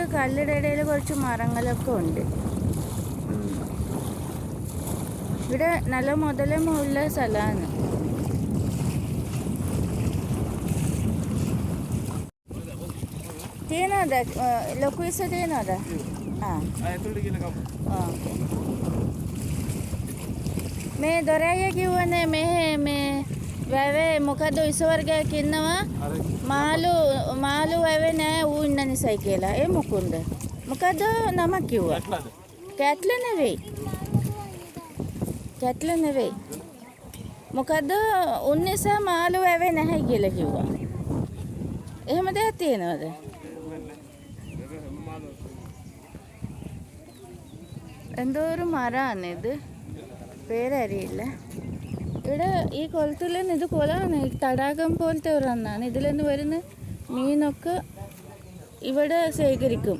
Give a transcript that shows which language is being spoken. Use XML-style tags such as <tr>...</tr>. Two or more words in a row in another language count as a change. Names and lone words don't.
<ml>കല്ലിൻ്റെ ഇടയിൽ കുറച്ച് മരങ്ങളൊക്കെ ഉണ്ട്. ഇവിടെ നല്ല മുതലമുള്ള സ്ഥലമാണ്. തേനോതാ ലൊക്കുവീസ തേനോതാ.</ml> <si>මේ දොරාය කිව්වනේ මේ වැවේ මොකද ඉස්සවර්ගය කින්නවා මාළු වැවේ නෑ ඌ ඉන්න නිසයි කියලා. ඒ මොකුන්ද? මොකද නමක් කිව්වා? කැට්ල නෙවෙයි. මොකද උන් නිසා මාළු වැවේ නැහැ කියලා කිව්වා. එහෙම දෙයක් තියෙනවද?</si> <ml>എന്തോ ഒരു മരമാണ് ഇത്. പേരറിയില്ല. ഇവിടെ ഈ കുളത്തിൽ നിന്ന് ഇത് കുളമാണ്. തടാകം പോലത്തെ ഒരെണ്ണമാണ്. ഇതിൽ നിന്ന് വരുന്ന മീനൊക്കെ ഇവിടെ ശേഖരിക്കും.</ml>